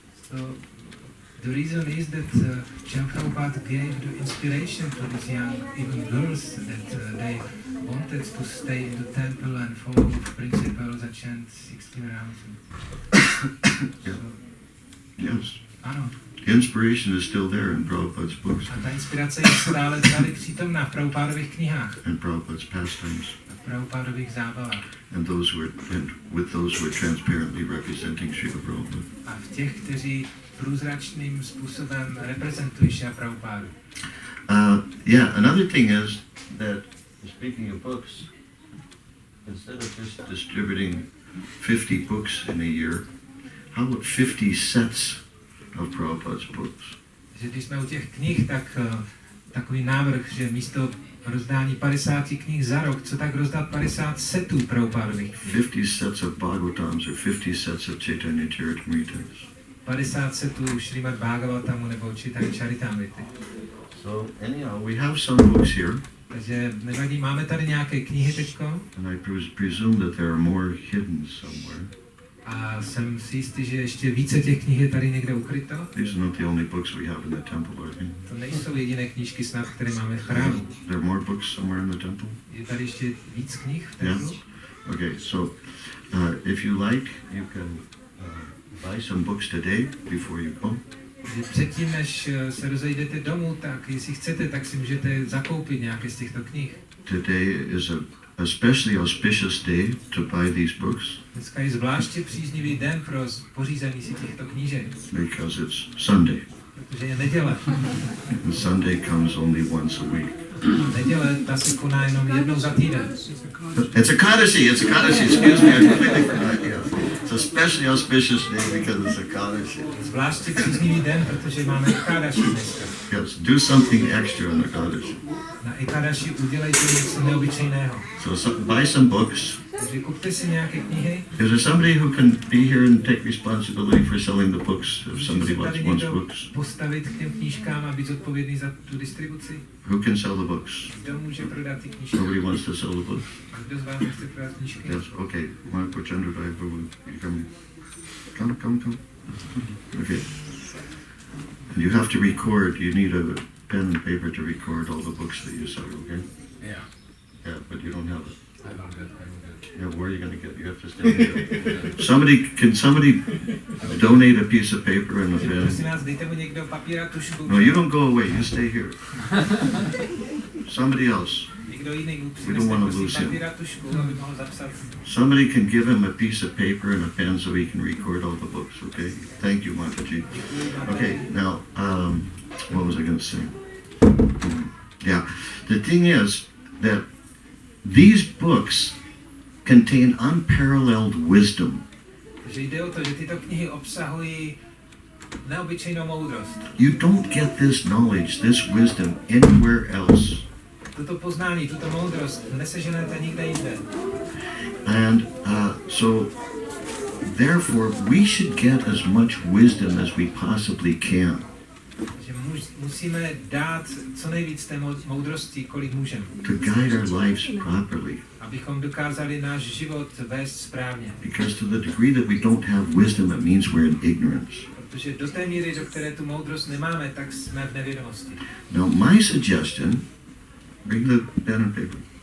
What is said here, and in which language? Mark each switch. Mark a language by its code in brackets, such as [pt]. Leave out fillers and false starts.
[en] So, the reason is that Srila Prabhupada gave the inspiration to these young, even girls, that they wanted to stay in the temple and follow the principles and chant 16 rounds. So, yes. [cs] ano. [en] The inspiration is still there in Prabhupada's books [cs] A ta inspirace je stále tady přítomná v Prabhupádových knihách [en] and Prabhupada's pastimes, [cs] a v Prabhupádových zábavách. [en] and with those who are transparently representing Srila Prabhupada. [cs] A v těch, kteří průzračným způsobem reprezentují Srila Prabhupádu. [en] Yeah, another thing is that, speaking of books, instead of just distributing 50 books in a year, how about 50 sets of Prabhupada's books? [cs] Že když jsme u těch knih, tak takový návrh, že místo rozdání 50 knih za rok, co tak rozdat 50 setů Prabhupádových knih. [en] 50 sets of Bhagavatams or 50 sets of Caitanya-caritamritas. [cs] 50 setů Šrimad Bhagavatamu nebo Čайтаня-чаритамрity. [en] So anyhow, we have some books here. [cs] Takže nevadí, máme tady nějaké knihy teďko. [en] And I presume that there are more hidden somewhere. [cs] A jsem si jistý, že ještě více těch knih je tady někde ukryto. [en] These are not the only books we have in the temple, are they? [cs] To nejsou jediné knížky snad, které máme v chrámu. [en] There are more books somewhere in the temple? [cs] Je tady ještě víc knih v templu? [en] Yes? Okay, so if you like, you can buy some books today before you go. [cs] Předtím, než se rozejdete domů, tak jestli chcete, tak si můžete zakoupit nějaké z těchto knih. [en] Today is a especially auspicious day to buy these books. [cs] Dneska je zvláště příznivý den pro pořízení si těchto knížek. [en] Because it's Sunday. [cs] Protože je neděle. [en] And Sunday comes only once a week. [cs] Neděle, ta se koná jenom jednou za týden. [en] It's a Kadasi, excuse me, I completely forgot, yes. It's a especially auspicious day because it's a Kadasi. [cs] Zvláště příznivý den, protože máme Ekadaši dneska. [en] Yes, do something extra on the Kadasi. [cs] Na Ekadaši udělejte něco neobyčejného. [en] So buy some books. [cs] Takže kupte si nějaké knihy. [en] Is there somebody who can be here and take responsibility for selling the books if somebody wants books? [cs] Postavit k těm knížkám a být zodpovědný za tu distribuci. [en] Who can sell the books? [cs] Kdo může prodat ty knížky? [en] Nobody wants to sell the books. [cs] A kdo z vás nechce prodat knížky? [en] Yes, okay. Mahadyuti Prabhu, you come. Okay. And you have to record, you need a pen and paper to record all the books that you sell, okay? Yeah. Yeah, but you don't have it. I don't get it. Yeah, where are you going to get it? You have to stand here. Can somebody donate a piece of paper and a pen? [cs] Prosím vás, dejte mu někdo papír a tušku. [en] No, you don't go away. You stay here. Somebody else. [cs] Někdo jiný mu [en] We don't want to [cs] přinese [en] lose him. [cs] papír a tušku, aby mohl zapsat. [en] Somebody can give him a piece of paper and a pen so he can record all the books, okay? Thank you, Mahadyuti. Okay, now, what was I going to say? Yeah, the thing is that these books contain unparalleled wisdom. [cs] Takže jde o to, že tyto knihy obsahují neobyčejnou moudrost. [en] You don't get this knowledge, this wisdom anywhere else. [cs] Toto poznání, tuto moudrost neseženete nikde jinde. [en] And so, therefore, we should get as much wisdom as we possibly can. [cs] Takže musíme dát co nejvíc té moudrosti, kolik můžeme. [en] To guide our lives properly. [cs] Abychom dokázali náš život vést správně. [en] Because to the degree that we don't have wisdom, it means we're in ignorance. [cs] Protože do té míry, do které tu moudrost nemáme, tak jsme v nevědomosti. [en] Now, my suggestion, bring the pen and paper.